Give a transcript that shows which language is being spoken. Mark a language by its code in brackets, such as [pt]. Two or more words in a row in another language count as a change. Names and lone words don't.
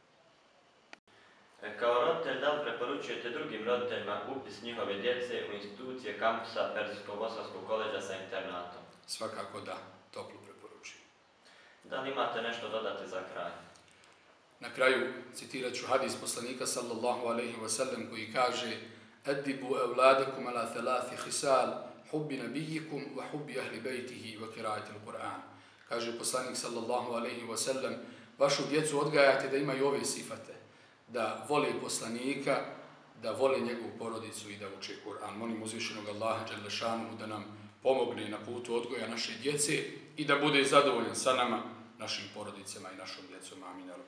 [bs] Kao roditelj, da li preporučujete drugim roditeljima upis njihove djece u institucije kampusa Perzijsko-bosanskog koledža sa internatom? Svakako da, toplo preporučujem. Da li imate nešto dodati za kraj? Na kraju citirat ću hadis poslanika [ar] صلى الله عليه وسلم [bs] koji kaže: [ar] "أدبوا أولادكم على ثلاث خصال حب نبيكم وحب أهل بيته وقراءة القرآن." [bs] kaže poslanik [ar] صلى الله عليه وسلم, [bs] vašu djecu odgajate da imaju ove sifate, da vole poslanika, da vole njegovu porodicu i da uče Kur'an. Molim uzvišenog Allaha [ar] جل شأنه [bs] da nam pomogne na putu odgoja naše djece i da bude zadovoljan sa nama, našim porodicama i našom djecom.